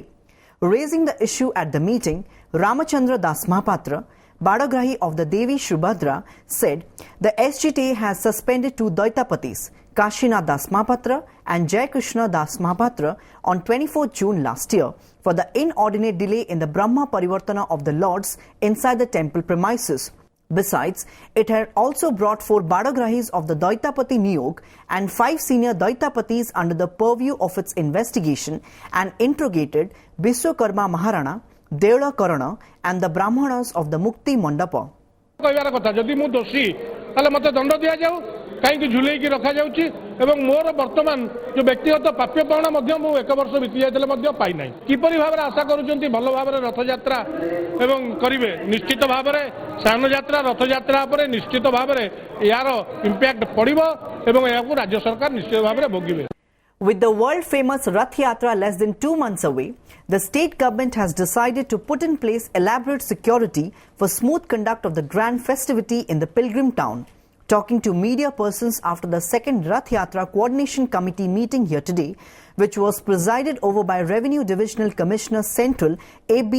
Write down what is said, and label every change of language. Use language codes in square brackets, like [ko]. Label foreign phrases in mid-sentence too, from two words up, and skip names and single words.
[en] Raising the issue at the meeting, Ramachandra Das Mahapatra, Badagrahi of the Devi Shubhadra, said the SGTA has suspended 2 Daitapatis, Kashinath Das Mahapatra and Jai Krishna Das Mahapatra on 24 June last year for the inordinate delay in the Brahma Parivartana of the Lords inside the temple premises. Besides, it had also brought 4 Badagrahis of the Daitapati Niyog and 5 senior Daitapatis under the purview of its investigation and interrogated Biswakarma Maharana, Deola Karana and the Brahmanas of the Mukti Mandapa. [or] କହିବାର କଥା ଯଦି ମୁଁ ଦୋଷୀ ତାହେଲେ ମୋତେ ଦଣ୍ଡ ଦିଆଯାଉ କାହିଁକି ଝୁଲେଇକି ରଖାଯାଉଛି ଏବଂ ମୋର ବର୍ତ୍ତମାନ ଯେଉଁ ବ୍ୟକ୍ତିଗତ ପ୍ରାପ୍ୟ ପାଉଣା ମଧ୍ୟ ମୁଁ 1 ବର୍ଷ ବିତି ଯାଇଥିଲେ ମଧ୍ୟ ପାଇନାହିଁ କିପରି ଭାବରେ ଆଶା କରୁଛନ୍ତି ଭଲ ଭାବରେ ରଥଯାତ୍ରା ଏବଂ କରିବେ ନିଶ୍ଚିତ ଭାବରେ ସ୍ନାନଯାତ୍ରା ରଥଯାତ୍ରା ଉପରେ ନିଶ୍ଚିତ ଭାବରେ ଏହାର [en] impact [or] ଏବଂ ଏହାକୁ ରାଜ୍ୟ ସରକାର ନିଶ୍ଚିତ ଭାବରେ ଭୋଗିବେ। [en] With the world-famous Rath Yatra less than 2 months away, the state government has decided to put in place elaborate security for smooth conduct of the grand festivity in the pilgrim town. Talking to media persons after the second Rath Yatra Coordination Committee meeting here today, which was presided over by Revenue Divisional Commissioner Central A.B.